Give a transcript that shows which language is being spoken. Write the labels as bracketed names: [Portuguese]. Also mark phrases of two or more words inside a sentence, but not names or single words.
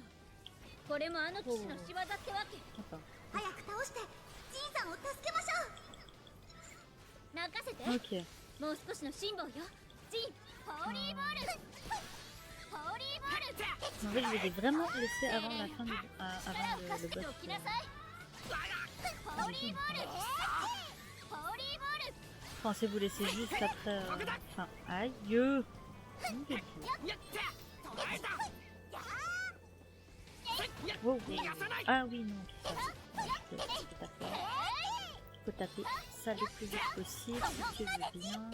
[Japanese] これもあの騎士の仕業ってわけ。 [French] Attends. [Japanese] 早く倒してジンさんを助けましょう。任せて。 [French] Ok. [Japanese] もう少しの辛抱よ。ジン、ホーリーボール。ホーリーボール。 [French] En fait, je les ai vraiment laissés avant la fin du... avant le boss. [Japanese] ホーリーボール。ホーリーボール。 [French] Pensez vous laisser juste après... Enfin, aïe. Wow. Ah oui, non, tout ça. Il faut taper ça le plus vite possible, si tu veux bien.